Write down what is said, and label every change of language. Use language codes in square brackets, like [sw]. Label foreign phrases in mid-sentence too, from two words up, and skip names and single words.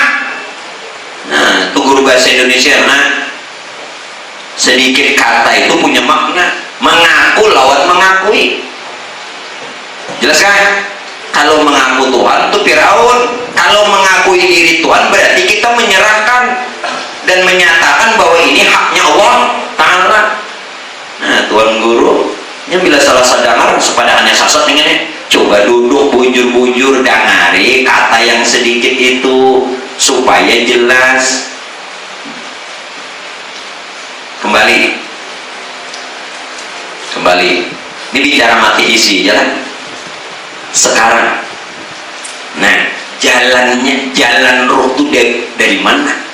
[id] Nah, itu guru bahasa Indonesia. Nah, sedikit kata itu punya makna. Mengaku lawan mengakui. Jelas kan? Kalau mengaku Tuhan itu Fir'aun. Kalau mengakui diri Tuhan berarti kita menyerahkan dan menyatakan bahwa ini haknya [ar] الله تعالى. [bjn] Nah, Tuan Guru yang bila salah sadar sepada hanya sasat ini, coba duduk bujur-bujur dangari kata yang sedikit itu supaya jelas. [id] Kembali balik. Ini bicara mati isi jalan sekarang. Nah, jalan roh itu dari mana?